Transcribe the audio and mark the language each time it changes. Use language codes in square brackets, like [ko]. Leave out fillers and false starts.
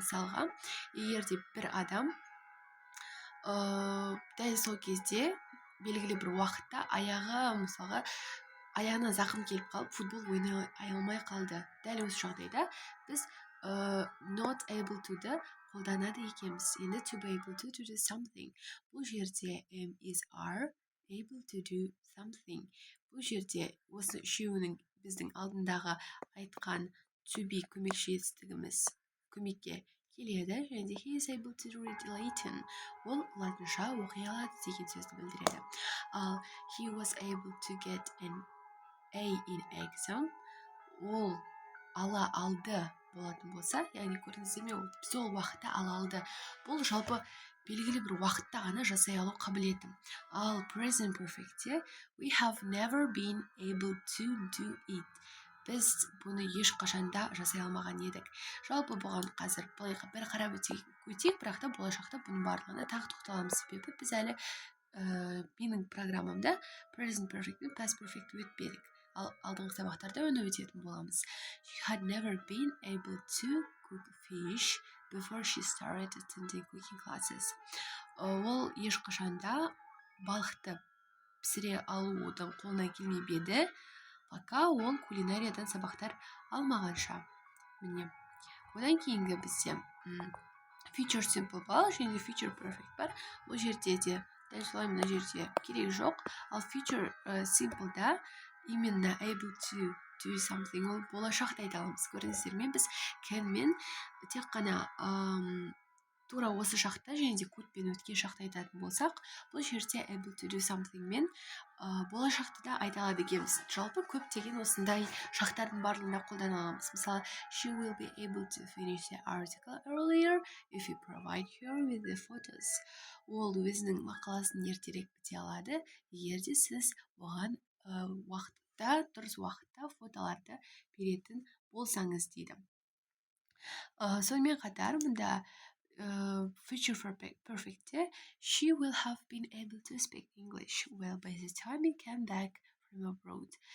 [kk] Мысалға, егер де бір адам дәл сол кезде белгілі бір уақытта мысалға аяғына зақым келіп қалып, футбол ойнай алмай қалды. Дәл осы жағдайда біз not able to-ды қолданады екенбіз. Енді [en] to be able to do something. [kk] Бұл жерде [en] am, is, are able to do something. [kk] Бұл жерде осы үшеуінің біздің алдындағы айтқан to be көмекші етістігіміз көмекке келеді. Және де [en] he is able to read Latin. [kk] Ол латынша оқи алады деген сөзді білдіреді. Ал [en] he was able to get an A in exam. [kk] Ол ала алды болатын болса, яғни көрдіңіздер ме, сол уақытта ала алды. Бұл жалпы белгілі бір уақытта ғана жасай алу қабілеті. Ал [en] present perfect-те we have never been able to do it. [kk] Біз бұны ешқашанда жасай алмаған едік. Жалпы бұған қазір бір қарап өтейік, бірақ та болашақта бұның барлығына тағы тоқталамыз. Себебі біз әлі менің программамда present perfect пен past perfect өтпедік. Ал алдыңғы сабақтарда оны өтетін боламыз. [en] She had never been able to cook fish before she started attending cooking classes. [kk] Ол ешқашанда балықты пісіре алудың қолына келмеп еді, пока ол кулинариядан сабақтар алмағанша. Міне. Одан кейінгі бізде future simple бар, және future perfect бар. Бұл жерде де дәл солай мына жерде керек жоқ. Ал future simple-да именно able to do something ол болашақта айта аламыз. Көрдіңіздер ме, біз can мен тек қана тура осы шақта және де could пен өткен шақта айтатын болсақ, бұл жерде able to do something мен болашақты да айта алады екенбіз. Жалпы көптеген осындай шақтардың барлығында қолдана аламыз. Мысалы, [en] she will be able to finish the article earlier if you provide her with the photos. [kk] Ол өзінің мақаласын ертерек біте алады, егер де сіз оған дұрыс уақытта фотоларды беретін болсаңыз дейді. Сонымен қатар, мұнда [en] future perfect-те she will have been able to speak English well by the time you came back from abroad.